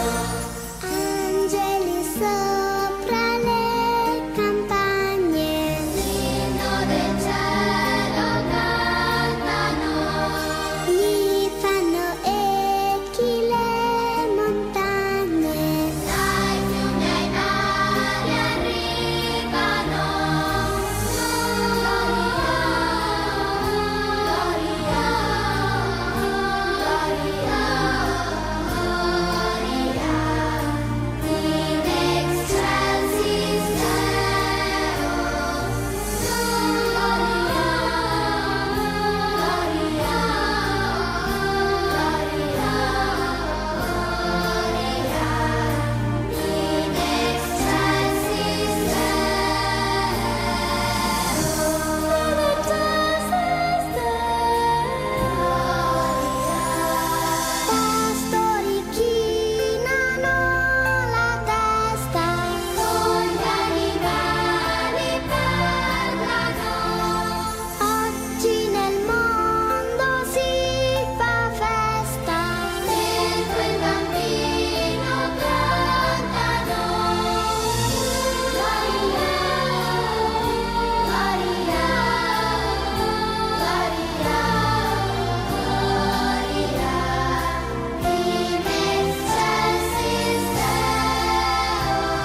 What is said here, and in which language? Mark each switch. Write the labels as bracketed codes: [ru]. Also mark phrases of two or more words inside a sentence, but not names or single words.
[it] Angeli sopra le campagne, l'inno del cielo cantano. Gli fanno echi le montagne, dai fiumi ai mari arrivano. [la] In excelsis Deo. In excelsis [it] pastori chinano la testa, con gli animali parlano. Oggi nel mondo si fa festa, dentro il bambino cantano. [la] Gloria, gloria, gloria, gloria. In excelsis Deo.